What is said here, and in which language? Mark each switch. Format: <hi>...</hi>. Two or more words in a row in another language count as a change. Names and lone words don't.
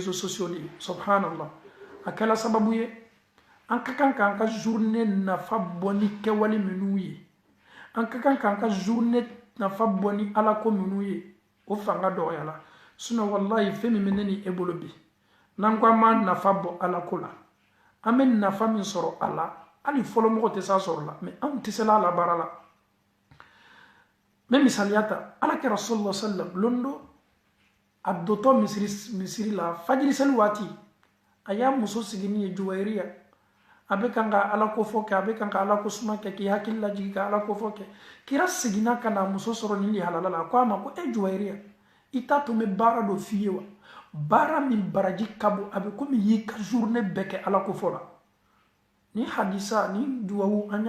<fr>réseaux sociaux</fr> <bm>de ye subhanallah a kɛla sababu ye an ka kan k'an ka journée nafa bɔ ni kɛwale minnu ye an ka kan k'an ka journée nafa bɔ ni alako minnu ye o fanga dɔgɔyala sinon wallahi fɛn min bɛ ne ni e bolo bi n'an ko an b'a nafa bɔ alako la an bɛ nafa min sɔrɔ a la hali fɔlɔ mɔgɔ tɛ s'a sɔrɔ la mais anw tɛ se la a la baara la n bɛ misaliya ta alakira</bm> <ar>صلى الله عليه وسلم</ar> <bm>londo a dotɔ misiri la fajiri seli waati a y'a muso sigi ni ye Juwayiriya a bɛ kan ka ala ko fɔ kɛ a bɛ kan ka ala ko suma kɛ k'i hakili lajigi ka ala ko fɔ kɛ kira seginna ka na muso sɔrɔ nin lihalala la a ko a ma ko e Juwayiriya i t'a to n bɛ baara dɔ f'i ye wa baara min baraji ka bon a bɛ komi i y'i ka journée bɛɛ kɛ ala ko fɔ la ni hadisa ni duwawu an y'a</bm>